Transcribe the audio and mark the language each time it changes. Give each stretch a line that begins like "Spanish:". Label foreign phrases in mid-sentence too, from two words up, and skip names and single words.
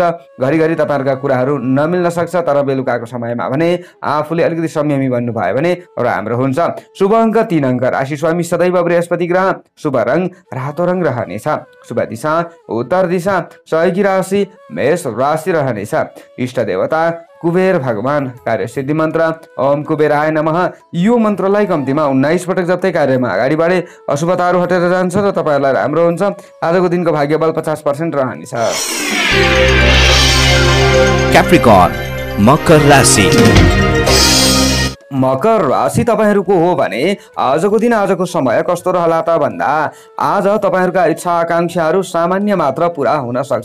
Nepali: घरिघरि तपाईहरुका कुराहरू नमिल्न सक्छ। तर बेलुकाको समयमा भने आफूले अलिकति संयमी बन्नु भयो भने राम्रो हुन्छ। शुभ अङ्क 3 अङ्क। राशि स्वामी सदैव बृहस्पति ग्रह। शुभ रंग रातो रंग रहनेछ। शुभ दिशा उत्तर दिशा। सहयोगी राशि मेष राशि रहनेछ। इष्ट देवता कुबेर भगवान। कार्यसिद्धि मन्त्र
Sanskrit: ओम कुबेराय नमः।
Nepali: यो मन्त्रलाई कम्तीमा 19 पटक जप्दै कार्यमा अगाडि बढे अशुभताहरू हटेर जान्छ र तपाईहरुलाई राम्रो हुन्छ। आजको दिनको भाग्यबल 50% रहनेछ। Capricorn, मकर राशि। मकर राशि तपाईहरूको हो भने आजको दिन आजको समय कस्तो रहला त भन्दा आज तपाईहरूका इच्छा आकांक्षाहरू सामान्य मात्र पूरा हुन सक्छ।